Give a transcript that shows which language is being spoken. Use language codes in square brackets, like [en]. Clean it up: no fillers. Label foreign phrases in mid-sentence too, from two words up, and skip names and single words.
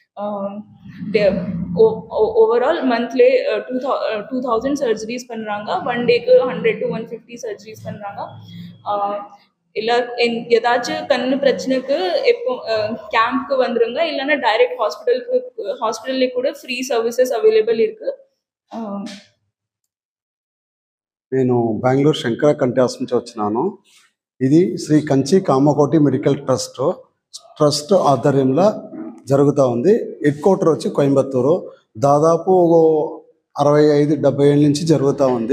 [en] overall monthly 2000 surgeries [ta] பண்ணுறாங்க. 1 டேக்கு [en] 100 to 150 surgeries [ta] பண்ணுறாங்க. ஏதாச்சும் கண்ணு பிரச்சனைக்கு எப்போ கேம்ப்க்கு வந்துருங்க, இல்லைன்னா [en] direct hospital [ta] கூட [en] free services available [ta] இருக்குது. [te] నేను బెంగళూరు శంకర కంటి హాస్పిటల్ నుంచి వచ్చినాను. ఇది శ్రీ కంచి కామకోటి మెడికల్ ట్రస్ట్ ఆధ్వర్యంలో జరుగుతూ ఉంది. [en] head quarter [te] వచ్చి కోయంబత్తూరు. దాదాపు 65-70 ఏళ్ళ నుంచి జరుగుతూ ఉంది.